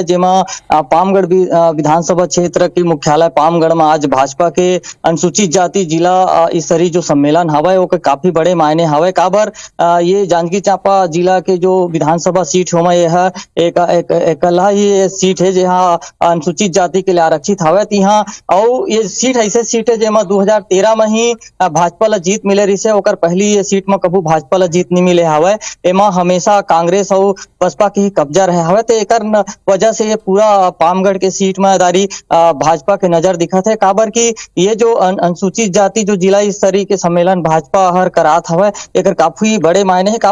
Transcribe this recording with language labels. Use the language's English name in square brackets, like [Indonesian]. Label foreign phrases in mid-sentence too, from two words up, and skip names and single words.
[Chhattisgarhi] जेमा पामगढ़ विधानसभा क्षेत्र के मुख्यालय पामगढ़ में आज भाजपा के अनुसूचित जाति जिला स्तरीय जो सम्मेलन हवा ओके काफी बड़े मायने हवा। काबर ये जांजगीर चांपा जिला के जो विधानसभा सीट होमा यह एक ही सीट है जहाँ अनुसूचित जाति के लिए आरक्षित हवा। यहाँ और ये सीट ऐसे सीट है जेमा 2013 में ही भाजपा ला जीत मिले रही से ओकर पहली ये सीट में कभू भाजपा ला जीत नहीं मिले हवे। एमा हमेशा कांग्रेस और बसपा के ही कब्जा रहे हवे, तो एकर वजह से ये पूरा पामगढ़ के सीट में दारी भाजपा के नजर दिखत है। काबर की ये जो अनुसूचित जाति जो जिला स्तरीय के सम्मेलन भाजपा हर करात हवे, एकर काफी बड़े मायने है।